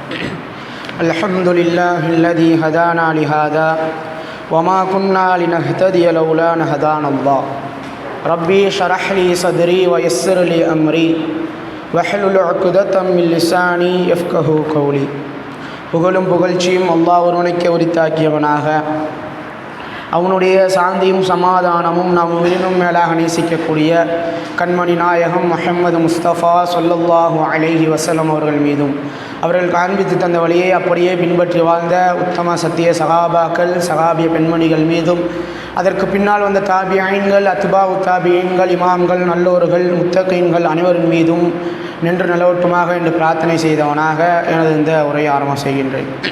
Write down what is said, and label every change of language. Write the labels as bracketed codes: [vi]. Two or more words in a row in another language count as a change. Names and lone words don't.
[ar] الحمد لله الذي هدانا لهذا وما كنا لنهتدي لولا أن هدانا الله. ربي اشرح لي صدري ويسر لي أمري واحلل عقدة من لساني يفقهوا قولي. [ta] புகழும் புகழ்ச்சியும் அல்லாஹ் ஒருவனுக்கே உரித்தாக்கியவனாக, அவனுடைய சாந்தியும் சமாதானமும் நாம் உயிரினும் மேலாக நேசிக்கக்கூடிய கண்மணி நாயகம் முஹம்மது முஸ்தபா [ar] صلى الله عليه وسلم [ta] அவர்கள் மீதும், அவர்கள் காண்பித்து தந்த வழியை அப்படியே பின்பற்றி வாழ்ந்த உத்தம சத்திய சகாபாக்கள், சகாபிய பெண்மணிகள் மீதும், அதற்கு பின்னால் வந்த தாபியீன்கள், அத்பாஉ தாபியீன்கள், இமாம்கள், நல்லோர்கள், முத்தகீன்கள் அனைவரின் மீதும் நின்று நிலவட்டுமாக என்று பிரார்த்தனை செய்தவனாக எனது இந்த உரையை ஆரம்பம் செய்கின்றேன்.